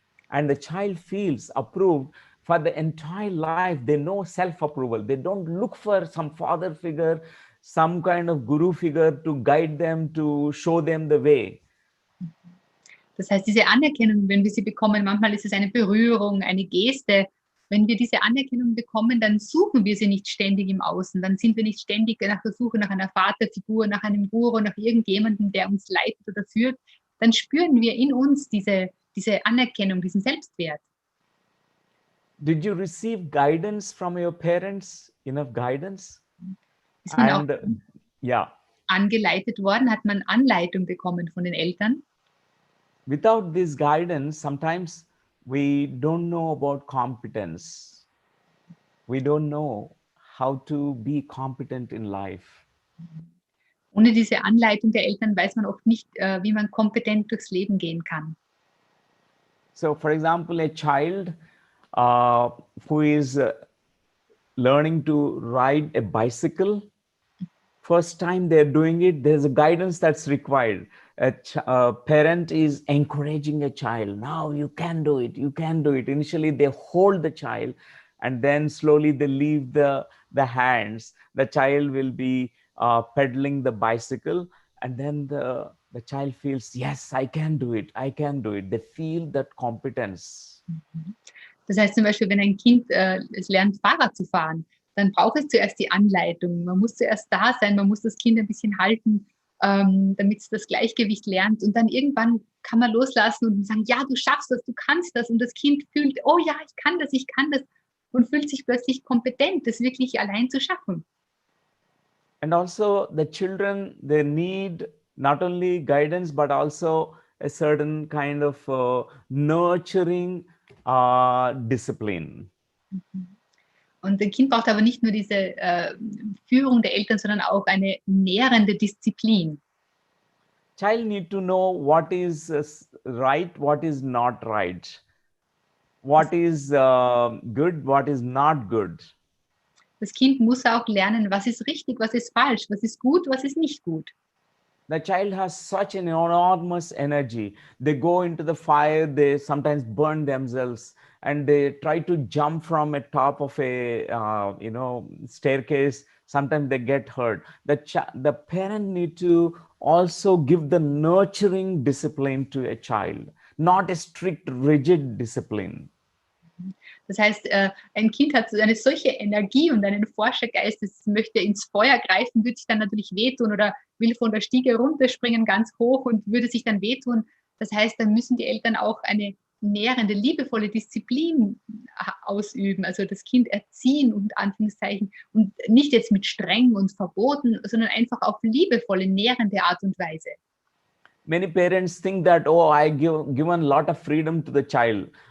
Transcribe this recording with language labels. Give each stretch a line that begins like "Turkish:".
English: And the child feels approved for the entire life. They know self-approval. They don't look for some father figure, some kind of guru figure to guide them, to show them the way.
German: Das heißt, diese Anerkennung, wenn wir sie bekommen, manchmal ist es eine Berührung, eine Geste. Wenn wir diese Anerkennung bekommen, dann suchen wir sie nicht ständig im Außen. Dann sind wir nicht ständig nach der Suche nach einer Vaterfigur, nach einem Guru, nach irgendjemandem, der uns leitet oder führt. Dann spüren wir in uns diese Anerkennung, diesen Selbstwert.
English: Did you receive guidance from your parents? Enough guidance?
German: Ist man auch angeleitet worden? Hat man Anleitung bekommen von den Eltern?
English: Without this guidance, sometimes we don't know about competence. We don't know how to be competent in life.
German: Ohne diese Anleitung der Eltern weiß man oft nicht, wie man kompetent durchs Leben gehen kann.
English: So, for example, a child who is learning to ride a bicycle, first time they're doing it, there's a guidance that's required. A parent is encouraging a child. Now you can do it. You can do it. Initially, they hold the child, and then slowly they leave the hands. The child will be pedaling the bicycle, and then the child feels, yes, I can do it. I can do it. They feel that competence.
German: Das heißt zum Beispiel, wenn ein Kind es lernt, Fahrrad zu fahren, dann braucht es zuerst die Anleitung. Man muss zuerst da sein, man muss das Kind ein bisschen halten, damit es das Gleichgewicht lernt. Und dann irgendwann kann man loslassen und sagen, ja, du schaffst das, du kannst das. Und das Kind fühlt, oh ja, ich kann das. Und fühlt sich plötzlich kompetent, das wirklich allein zu schaffen.
English: And also the children, they need not only guidance, but also a certain kind of nurturing discipline.
German: Und ein Kind braucht aber nicht nur diese Führung der Eltern, sondern auch eine nährende Disziplin.
English: Child need to know what is right, what is not right, what is good, what is not good.
German: Das Kind muss auch lernen, was ist richtig, was ist falsch, was ist gut, was ist nicht gut.
English: The child has such an enormous energy. They go into the fire, they sometimes burn themselves, and they try to jump from a top of a staircase. Sometimes they get hurt. The parent need to also give the nurturing discipline to a child, not a strict, rigid discipline.
German: Das heißt, ein Kind hat so eine solche Energie und einen Forschergeist, das möchte ins Feuer greifen, würde sich dann natürlich wehtun oder will von der Stiege runterspringen ganz hoch und würde sich dann wehtun. Das heißt, dann müssen die Eltern auch eine nährende, liebevolle Disziplin ausüben, also das Kind erziehen, unter Anführungszeichen, und nicht jetzt mit streng und verboten, sondern einfach auf liebevolle, nährende Art und Weise.
English: Many parents think that, oh, I given a lot of freedom to the child.